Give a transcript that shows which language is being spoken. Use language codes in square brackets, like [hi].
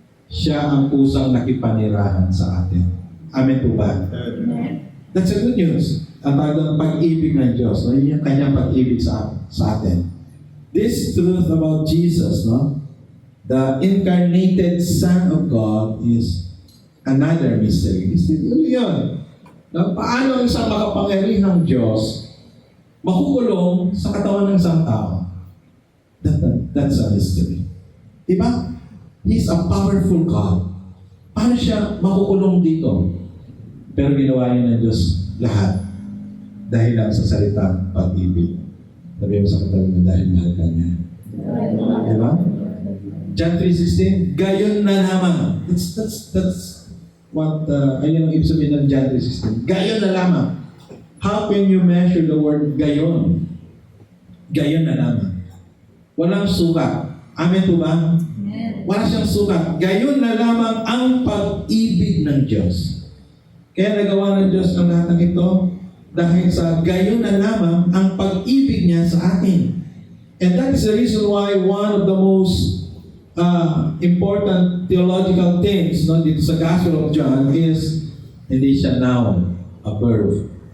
[tl] Siya ang pusang nakipanirahan sa atin. Amen po ba? [en] That's a good news. [tl] Ang talagang pag-ibig ng Diyos. No? Yung Kanyang pag-ibig sa atin. [en] This truth about Jesus, no? The incarnated Son of God is another mystery. [tl] Mystery yun. Na paano ang isang makapangyarihang Diyos makukulong sa katawan ng isang tao? [en] That's a mystery. Diba? He's a powerful God. [tl] Paano siya makukulong dito? Pero ginawa niya ng Diyos lahat dahil lang sa salitang pag-ibig. Sabi mo sa katabi mo dahil mahal ka niya. Diba? John 3:16, gayon na lamang. [en] That's what, [tl] ayun ang ibig sabihin ng John 3:16. Gayon na lamang. [en] How can you measure the word gayon? [tl] Gayon na lamang. Walang sukat. Amen po ba? Wala siyang sukat. Gayon na lamang ang pag-ibig ng Diyos. Kaya nagawa ng Diyos ang lahat ng ito dahil sa gayon na lamang ang pag-ibig niya sa atin. [en] And that is the reason why one of the most important theological things [tl] dito sa [en] Gospel of John is [tl] hindi siya [en] noun, a verb.